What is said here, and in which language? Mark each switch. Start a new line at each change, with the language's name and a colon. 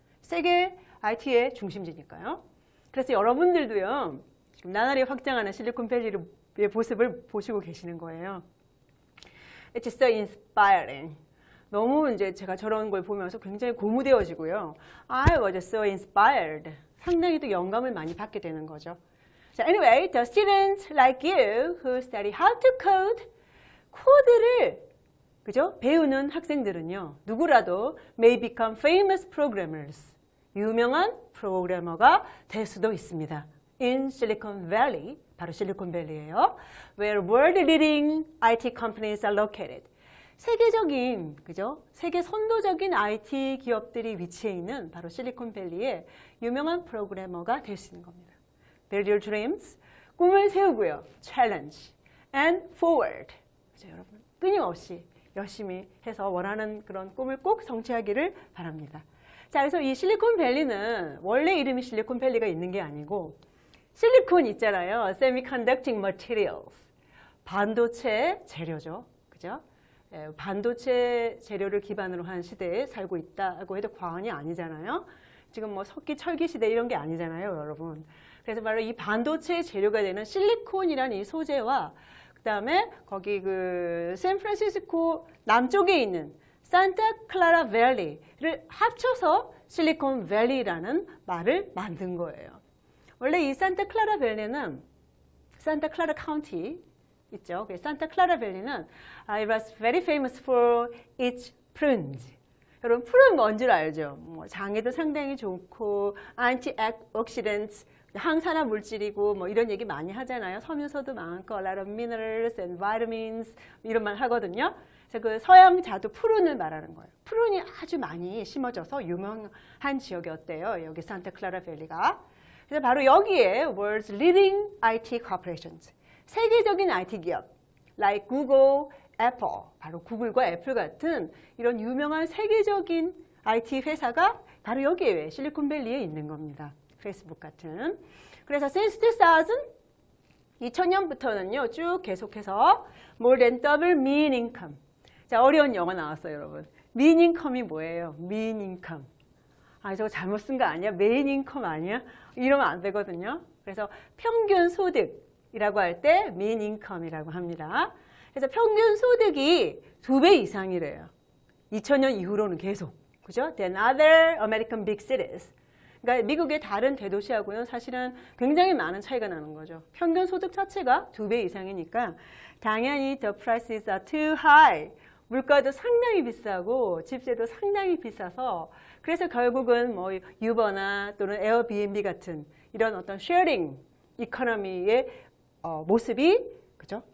Korean: 세계 IT의 중심지니까요. 그래서 여러분들도요. 지금 나날이 확장하는 실리콘밸리의 모습을 보시고 계시는 거예요.
English: It's so inspiring.
Korean: 너무 이제 제가 저런 걸 보면서 굉장히 고무되어지고요.
English: I was so inspired.
Korean: 상당히 또 영감을 많이 받게 되는 거죠.
English: 자, anyway, the students like you who study how to code,
Korean: 코드를 그죠? 배우는 학생들은요. 누구라도
English: may become famous programmers.
Korean: 유명한 프로그래머가 될 수도 있습니다.
English: In Silicon Valley,
Korean: 바로 실리콘밸리예요.
English: Where world-leading IT companies are located.
Korean: 세계적인, 그죠? 세계 선도적인 IT 기업들이 위치해 있는 바로 실리콘밸리의 유명한 프로그래머가 될 수 있는 겁니다.
English: Build your dreams.
Korean: 꿈을 세우고요.
English: Challenge and forward.
Korean: 그죠, 여러분? 끊임없이 열심히 해서 원하는 그런 꿈을 꼭 성취하기를 바랍니다. 자, 그래서 이 실리콘밸리는 원래 이름이 실리콘밸리가 있는 게 아니고 실리콘 있잖아요.
English: Semiconducting materials.
Korean: 반도체 재료죠. 그죠? 반도체 재료를 기반으로 한 시대에 살고 있다고 해도 과언이 아니잖아요. 지금 뭐 석기, 철기 시대 이런 게 아니잖아요, 여러분. 그래서 바로 이 반도체 재료가 되는 실리콘이라는 이 소재와 그다음에 거기 그 샌프란시스코 남쪽에 있는 산타 클라라 밸리를 합쳐서 실리콘 밸리라는 말을 만든 거예요. 원래 이 산타 클라라 밸리는 산타 클라라 카운티 있죠. 산타 클라라 밸리는
English: it was very famous for its prunes.
Korean: 여러분 푸른 뭔 줄 알죠? 뭐 장에도 상당히 좋고 antioxidants 항산화 물질이고 뭐 이런 얘기 많이 하잖아요. 섬유소도 많고
English: a lot of minerals and vitamins
Korean: 이런 말 하거든요. 그래서 그 서양자도 푸른을 말하는 거예요. 푸른이 아주 많이 심어져서 유명한 지역이었대요. 여기 산타 클라라 밸리가. 그래서 바로 여기에
English: world's leading IT corporations
Korean: 세계적인 IT 기업
English: like Google, Apple
Korean: 바로 구글과 애플 같은 이런 유명한 세계적인 IT 회사가 바로 여기에 실리콘밸리에 있는 겁니다. 페이스북 같은. 그래서
English: since
Korean: 2000년부터는요 쭉 계속해서
English: more than double mean income.
Korean: 자, 어려운 영어 나왔어요, 여러분. mean income이 뭐예요?
English: mean income.
Korean: 아, 저거 잘못 쓴 거 아니야? 메인 인컴 아니야? 이러면 안 되거든요. 그래서 평균 소득이라고 할 때 mean income이라고 합니다. 그래서 평균 소득이 2배 이상이래요. 2000년 이후로는 계속. 그죠?
English: Than other American big cities.
Korean: 그러니까 미국의 다른 대도시하고는 사실은 굉장히 많은 차이가 나는 거죠. 평균 소득 자체가 2배 이상이니까 당연히
English: the prices are too high.
Korean: 물가도 상당히 비싸고 집세도 상당히 비싸서 그래서 결국은 뭐 유버나 또는 에어비앤비 같은 이런 어떤 쉐어링 이코노미의 모습이 그죠?